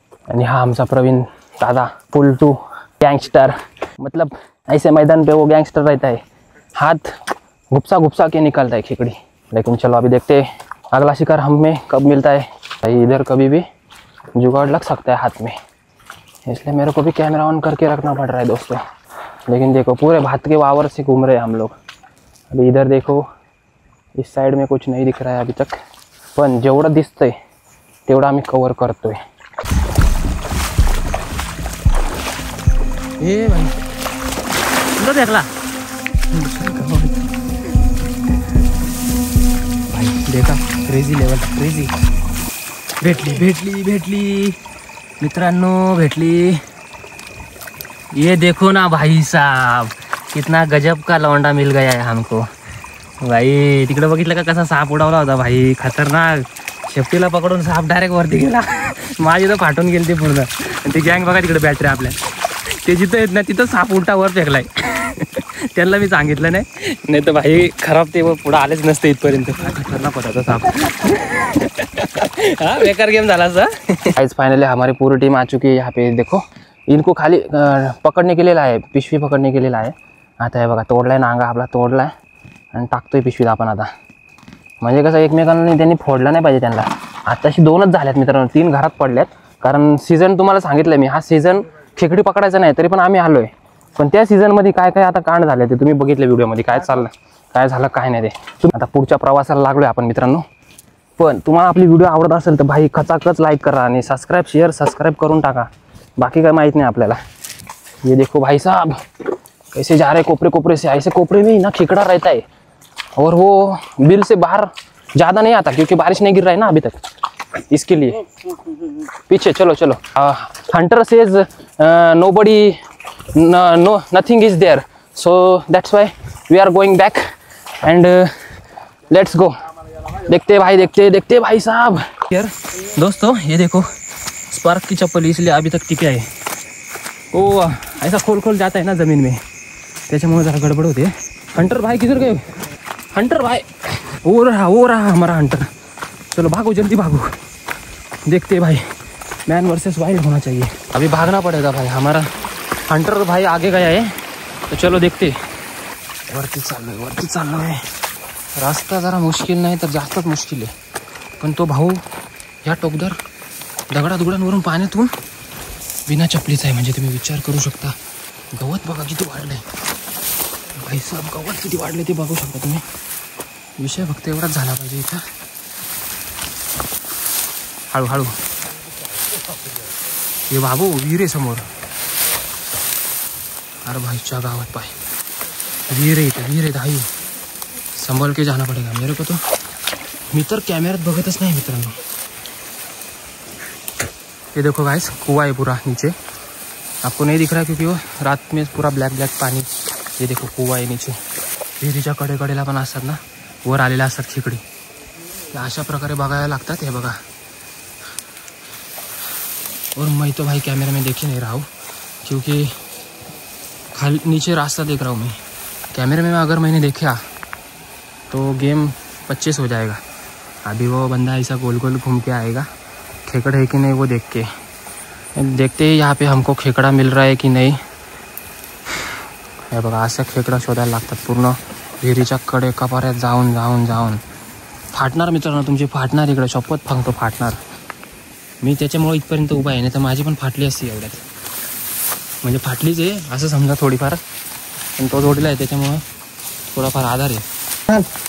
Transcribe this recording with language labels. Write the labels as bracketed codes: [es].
[mr] आणि हा आमचा प्रवीण दादा फुल टू गैंगस्टर. [hi] मतलब ऐसे मैदान पे वो गैंगस्टर रहता है. हाथ घुपसा के निकलता है खेकड़ी. लेकिन चलो अभी देखते हैं अगला शिकार हमें कब मिलता है. भाई इधर कभी भी जुगाड़ लग सकता है हाथ में इसलिए मेरे को भी कैमरा ऑन करके रखना पड़ रहा है दोस्तों. लेकिन देखो पूरे भात के वावर से घूम रहे हैं हम लोग. अभी इधर देखो इस साइड में कुछ नहीं दिख रहा है अभी तक. [mr] पण जेवढं दिसतंय तेवढं आम्ही कवर करतोय. ए भाई कुठं देखला भाई देखा क्रेजी लेवल क्रेजी. भेटली मित्रांनो भेटली. [hi] ये देखो ना भाई साहब कितना गजब का लौंडा मिल गया है हमको. [mr] भाई तिकडे बघितलं का कसा साप उडावला होता भाई खतरनाक. शेपटीला पकडून साप डायरेक्ट वरती गेला. माझी तर फाटून गेली ते पूर्ण. ती गँग बघा तिकडे बॅटरी आपल्या ते जिथं येत नाही तिथं साप उलटा वर फेकलाय. त्यांना मी सांगितलं नाही तर भाई खराब ते पुढे आलेच नसते इथपर्यंत. खतरनाक होता साप. हाँ बेकार गेम झाला सा. [hi] गाइस फाइनली हमारी पूरी टीम आ चुकी है यहाँ पे. देखो इनको खाली पकड़ने के लिए लाए पिशवी पकड़ने के लिए लाए. [mr] आता हे बघा तोडलाय नांगा आपला तोडलाय आणि टाकतोय पिशवीत आपण आता. म्हणजे कसं एकमेकांना त्यांनी फोडलं नाही पाहिजे त्यांना. आताशी 2च झाल्यात मित्रांनो. 3 घरात पडल्यात. कारण सीझन तुम्हाला सांगितलं मी हा सीझन खेकडी पकडायचा नाही तरी पण आम्ही आलोय. पण त्या सीझनमध्ये काय काय आता कांड झाले ते तुम्ही बघितलं व्हिडिओमध्ये. काय चाललं काय झालं काय नाही ते. आता पुढच्या प्रवासाला लागलोय आपण मित्रांनो. पण तुम्हाला आपली व्हिडिओ आवडत असेल तर भाई खचाखच लाईक करा आणि सबस्क्राईब करून टाका. बाकी काय माहीत नाही आपल्याला. [hi] ये देखो भाई साहब कैसे जा रहे कोपरे से. ऐसे कोपरे में ही ना खेकड़ा रहता है और वो बिल से बाहर ज़्यादा नहीं आता क्योंकि बारिश नहीं गिर रहा है ना अभी तक इसके लिए. पीछे चलो [en] Hunter says nobody know nothing is there so that's why we are going back and let's go. [hi] देखते भाई साहब. यार दोस्तों ये देखो स्पार्क की चप्पल इसलिए अभी तक टिके है. वो ऐसा खोल जाता है ना ज़मीन में त्याच्यामुळे जरा गड़बड़ होती है. हंटर भाई किधर गए. हंटर भाई वो रहा हमारा हंटर. चलो भागो जल्दी भागो. देखते भाई मैन वर्सेस वाइल्ड होना चाहिए। अभी भागना पड़ेगा भाई, हमारा हंटर भाई आगे गया है, तो चलो देखते। [mr] वरती चाललोय। [hi] रास्ता जरा मुश्किल [mr] नाही तर जास्तच मुश्किल आहे, पण तो भाऊ या टोकदार दगडादुगडांवरून पाण्यातून बिना चपलीचा आहे. म्हणजे तुम्ही विचार करू शकता, गवत बघा किती वाढलंय भाई साहेब, गवत किती वाढले ते बघू शकता तुम्ही. विषय फक्त एवढाच झाला पाहिजे इथं. हळूहळू. हे बाबू विहीर आहे समोर. अरे भाईच्या गावात पाय विहीर आहे, इथं विहीर आहे भाई. [hi] संभल के जाना पड़ेगा मेरे को. [mr] तो मी तर कॅमेऱ्यात बघतच नाही मित्रांनो. [hi] ये देखो गाइस, कुआं है पूरा नीचे, आपको नहीं दिख रहा क्योंकि वो रात में पूरा ब्लैक पानी. ये देखो कुआं आहे नीचे. [mr] विहिरीच्या कडेला पण असतात ना, वर आलेल्या असतात खेकडी. अशा प्रकारे बघायला लागतात. हे बघा. [hi] और मैं तो भाई कैमरे में देख ही नहीं रहा हूँ क्योंकि नीचे रास्ता देख रहा हूँ मैं. कैमरे में अगर मैंने देखा तो गेम 25 हो जाएगा. अभी वो बंदा ऐसा गोल गोल घूम के आएगा, खेकड़ है कि नहीं वो देख के. देखते ही यहाँ पे हमको खेकड़ा मिल रहा है कि नहीं. [mr] हे बघा, असं खेकडा शोधायला लागतात. पूर्ण विहिरीच्या कडे कपाऱ्यात जाऊन फाटणार मित्रांनो, तुमची फाटणार. इकडे शपथ सांगतो फाटणार. मी त्याच्यामुळे इथपर्यंत उभा आहे, नाही तर माझी पण फाटली असती एवढ्यात. म्हणजे फाटलीच आहे असं समजा थोडीफार, पण तो जोडीला आहे त्याच्यामुळं थोडाफार आधार आहे.